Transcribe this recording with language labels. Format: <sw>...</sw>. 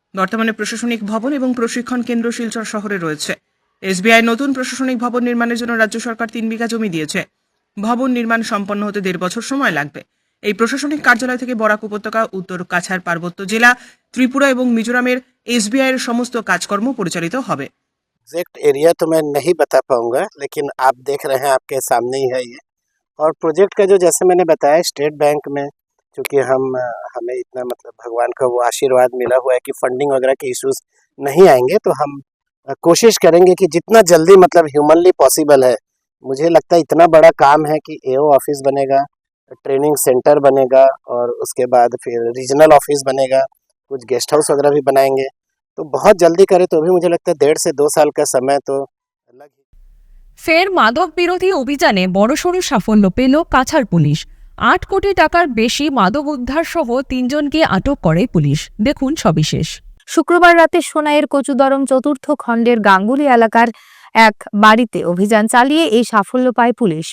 <bn>বর্তমানে প্রশাসনিক ভবন এবং প্রশিক্ষণ কেন্দ্র শিলচর শহরে রয়েছে। এসবিআই নতুন প্রশাসনিক ভবন নির্মাণের জন্য রাজ্য সরকার 3 বিঘা জমি দিয়েছে। ভবন নির্মাণ সম্পন্ন হতে 1.5 বছর সময় লাগবে। এই প্রশাসনিক কার্যালয় থেকে বরাক উপত্যকা, উত্তর কাছাড় পার্বত্য জেলা, ত্রিপুরা এবং মিজোরামের এসবিআই এর সমস্ত কাজকর্ম পরিচালিত হবে।</bn> <hi>एग्जैक्ट एरिया तो मैं नहीं बता पाऊंगा, लेकिन आप देख रहे हैं, आपके सामने ही है ये। और प्रोजेक्ट का जो जैसे मैंने बताया, स्टेट बैंक में चूँकि हमें इतना मतलब भगवान का वो आशीर्वाद मिला हुआ है कि फंडिंग वगैरह के इश्यूज नहीं आएंगे, तो हम कोशिश करेंगे कि जितना जल्दी मतलब ह्यूमनली पॉसिबल है। मुझे लगता है इतना बड़ा काम है कि एओ ऑफिस बनेगा, ट्रेनिंग सेंटर बनेगा, और उसके बाद फिर रीजनल ऑफिस बनेगा, कुछ गेस्ट हाउस वगैरह भी बनाएंगे। तो बहुत जल्दी करें तो भी मुझे लगता है 1.5 से 2 साल का समय तो लग ही।</hi> <bn>ফের মাদক বিরোধী অভিযানে বড়সড় সাফল্য পেল কাছাড় পুলিশ। 8 কোটি টাকার বেশি মাদক উদ্ধার সহ 3 জনকে আটক করে পুলিশ। দেখুন সবিশেষ। শুক্রবার রাতে সোনাইয়ের কচুদরম 4র্থ খণ্ডের গাঙ্গুলি এলাকার এক বাড়িতে অভিযান চালিয়ে এই সাফল্য পায় পুলিশ।</bn>